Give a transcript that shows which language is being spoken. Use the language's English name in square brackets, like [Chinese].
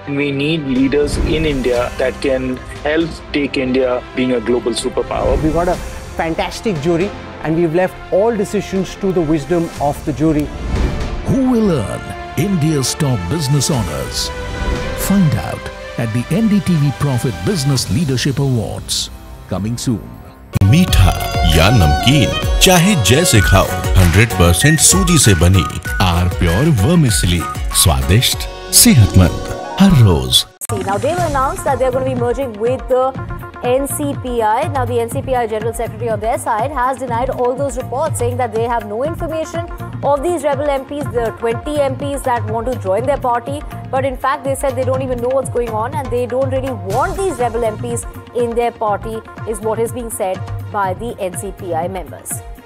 [English] We need leaders in India that can help take India being a global superpower. We've got a fantastic jury and we've left all decisions to the wisdom of the jury. Who will earn India's top business honors? Find out at the NDTV Profit Business Leadership Awards. Coming soon. [Hindi] मीठा या नमकीन चाहे जैसे खाओ 100% सूजी से बनी are pure worm इसलिए स्वादिष्ट सेहतमंद हर रोज. [English] Now they have announced that they are going to be merging with the NCPI. Now the NCPI General Secretary on their side has denied all those reports saying that they have no information of these rebel MPs, the 20 MPs that want to join their party. But in fact, they said they don't even know what's going on and they don't really want these rebel MPs in their party, is what is being said by the NCPI members.